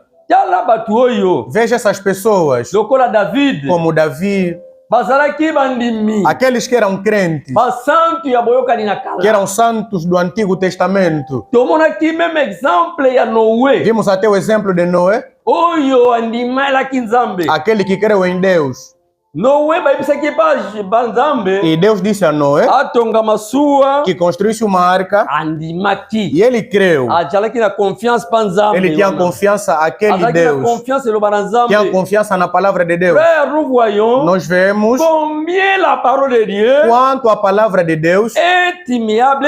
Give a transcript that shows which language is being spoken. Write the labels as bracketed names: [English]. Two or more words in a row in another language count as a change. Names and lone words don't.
[Portuguese] Veja essas pessoas como Davi. Aqueles que eram crentes, que eram santos do Antigo Testamento. Vimos até o exemplo de Noé. [Lingala] oyo andimelaki Nzambe. [Portuguese] Aquele que creu em Deus. [Lingala] Noé bayebisaki ba Nzambe. [Portuguese] E Deus disse a Noé [Lingala] atonga masuwa [Portuguese] que construísse uma arca. [Lingala] Andimaki. [Portuguese] E ele creu. [Lingala] Ajalaki na confiança pa Nzambe. [Portuguese] Ele tinha confiança naquele Deus. Tinha confiança na palavra de Deus. Nós vemos quanto a palavra de Deus é imutável,